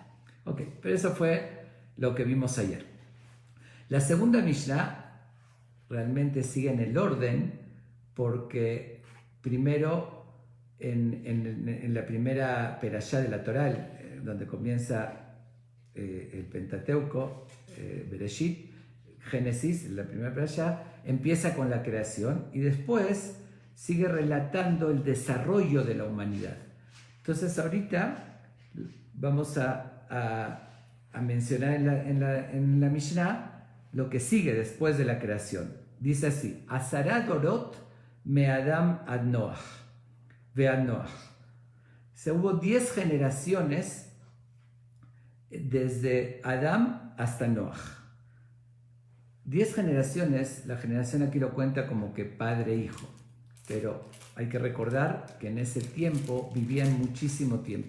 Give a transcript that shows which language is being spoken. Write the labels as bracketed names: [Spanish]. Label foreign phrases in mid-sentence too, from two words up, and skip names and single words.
[Spanish] Ok, pero eso fue lo que vimos ayer. La segunda Mishnah realmente sigue en el orden, porque primero en la primera perashá de la Torá, donde comienza el Pentateuco, Bereshit, Génesis, la primera perashá, empieza con la creación y después sigue relatando el desarrollo de la humanidad. Entonces ahorita vamos a mencionar en la Mishnah lo que sigue después de la creación. Dice así: [Hebrew] עשרה דורות מאדם עד נח ועד נח. [Spanish] Hubo 10 generaciones desde Adam hasta Noach. 10 generaciones, la generación aquí lo cuenta como que padre e hijo, pero hay que recordar que en ese tiempo vivían muchísimo tiempo.